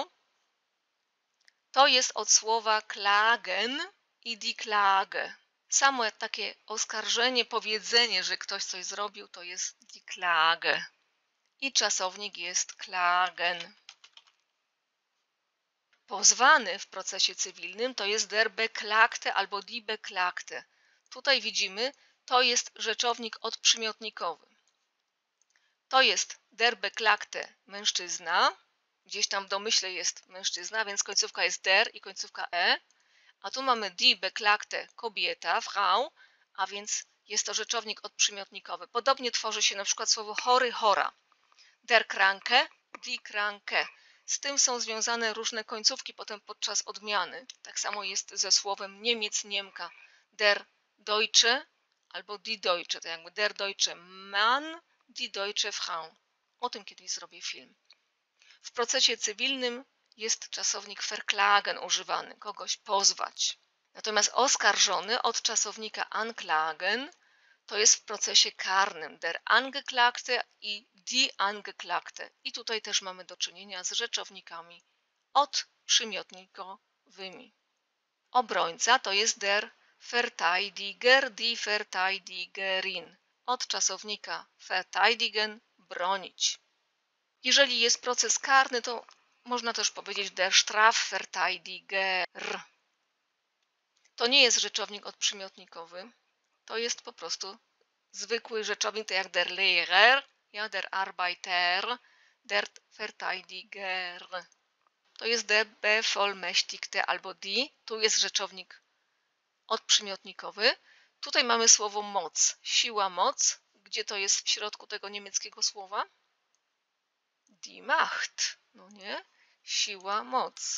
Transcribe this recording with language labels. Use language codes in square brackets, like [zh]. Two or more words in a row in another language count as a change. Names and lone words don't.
[pl] To jest od słowa klagen i [de] die Klage. [pl] Samo takie oskarżenie, powiedzenie, że ktoś coś zrobił, to jest [de] die Klage. [pl] I czasownik jest klagen. Pozwany w procesie cywilnym to jest [de] der Beklagte [pl] albo [de] die Beklagte. [pl] Tutaj widzimy, to jest rzeczownik odprzymiotnikowy. To jest [de] der Beklagte [pl] mężczyzna, gdzieś tam w domyśle jest mężczyzna, więc końcówka jest der i końcówka e, a tu mamy [de] die Beklagte [pl] kobieta, Frau, a więc jest to rzeczownik odprzymiotnikowy. Podobnie tworzy się na przykład słowo chory, chora. [de] Der Kranke, die Kranke. [pl] Z tym są związane różne końcówki potem podczas odmiany. Tak samo jest ze słowem Niemiec, Niemka. [de] Der Deutsche albo die Deutsche, [pl] to jakby [de] der Deutsche Mann, die Deutsche Frau. [pl] O tym kiedyś zrobię film. W procesie cywilnym jest czasownik verklagen używany, kogoś pozwać. Natomiast oskarżony od czasownika anklagen to jest w procesie karnym [de] der Angeklagte [pl] i [de] die Angeklagte. [pl] I tutaj też mamy do czynienia z rzeczownikami odprzymiotnikowymi. Obrońca to jest [de] der Verteidiger, die Verteidigerin. [pl] Od czasownika verteidigen, bronić. Jeżeli jest proces karny, to można też powiedzieć [de] der Strafverteidiger. [pl] To nie jest rzeczownik odprzymiotnikowy, to jest po prostu zwykły rzeczownik, to jak [de] der Lehrer, ja, der Arbeiter, der Verteidiger. [pl] To jest [de] der Bevollmächtigte [pl] albo die, tu jest rzeczownik odprzymiotnikowy. Tutaj mamy słowo moc, siła, moc. Gdzie to jest w środku tego niemieckiego słowa? [de] Die Macht, [pl] no nie? Siła, moc.